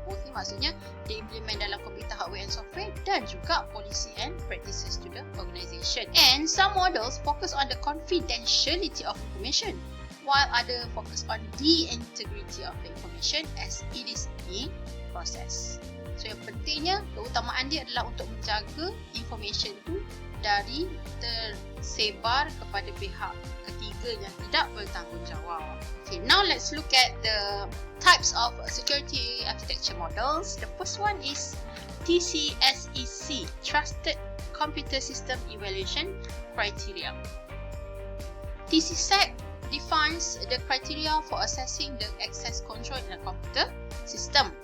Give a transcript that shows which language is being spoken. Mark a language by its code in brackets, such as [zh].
[en] Both [ms] ni maksudnya dia [en] implement dalam computer hardware and software [ms] dan juga [en] policy and practices to the organisation. And some models focus on the confidentiality of information, while other focus on the integrity of the information as it is being processed. [ms] So yang pentingnya, keutamaan dia adalah untuk menjaga information tu dari tersebar kepada pihak ketiga yang tidak bertanggungjawab. [en] Okay, now let's look at the types of security architecture models. The first one is TCSEC, Trusted Computer System Evaluation Criteria. TCSEC defines the criteria for assessing the access control in a computer system.